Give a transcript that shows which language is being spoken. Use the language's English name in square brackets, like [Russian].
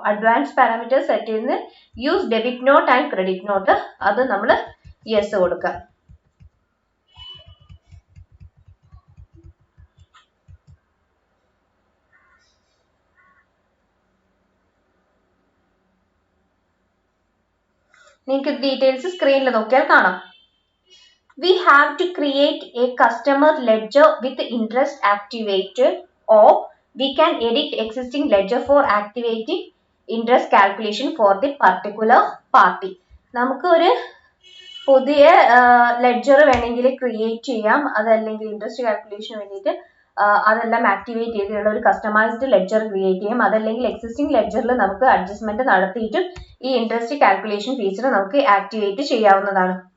[Malayalam] Advance parameters set ചെയ്യുന്ന use debit not and credit note, അത് നമ്മൾ യെസ് കൊടുക്കുക. നിങ്ങൾക്ക് ഡീറ്റെയിൽസ് സ്ക്രീനിൽ നോക്കിയാൽ കാണാം. [English] We have to create a customer ledger with interest activated, or we can edit existing ledger for activating interest calculation for the particular party. [Malayalam] നമുക്ക് ഒരു പുതിയ ലെഡ്ജർ വേണമെങ്കിൽ ക്രിയേറ്റ് ചെയ്യാം, അതല്ലെങ്കിൽ ഇൻട്രസ്റ്റ് കാൽക്കുലേഷന് വേണ്ടിയിട്ട് അതെല്ലാം ആക്ടിവേറ്റ് ചെയ്തിട്ടുള്ള ഒരു കസ്റ്റമൈസ്ഡ് ലെഡ്ജർ ക്രിയേറ്റ് ചെയ്യാം. അതല്ലെങ്കിൽ എക്സിസ്റ്റിംഗ് ലെഡ്ജറിൽ നമുക്ക് അഡ്ജസ്റ്റ്മെന്റ് നടത്തിയിട്ടും ഈ ഇൻട്രസ്റ്റ് കാൽക്കുലേഷൻ ഫീച്ചർ നമുക്ക് ആക്ടിവേറ്റ് ചെയ്യാവുന്നതാണ്.